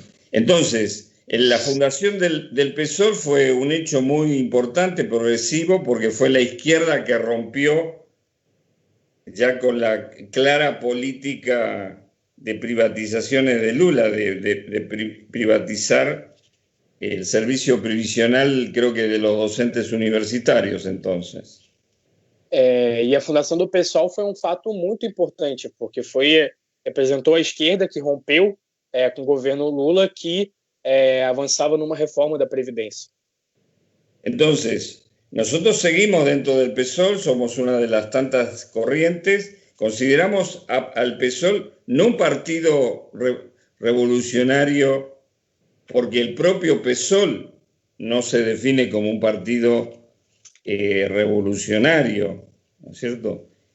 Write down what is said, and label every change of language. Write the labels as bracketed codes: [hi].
[es] Entonces, la fundación del PSOL fue un hecho muy importante, progresivo, porque fue la izquierda que rompió ya con la clara política de privatizaciones de Lula, de privatizar el servicio previsional, creo que de los docentes universitarios entonces. [pt] E a fundação do PSOL foi um fato muito importante, porque representou a esquerda que rompeu com o governo Lula, que avançava numa reforma da Previdência. [es] Entonces, nosotros seguimos dentro del PSOL, somos una de las tantas corrientes, consideramos al PSOL no un partido revolucionario porque el propio PSOL no se define como un partido revolucionario, ¿no es cierto?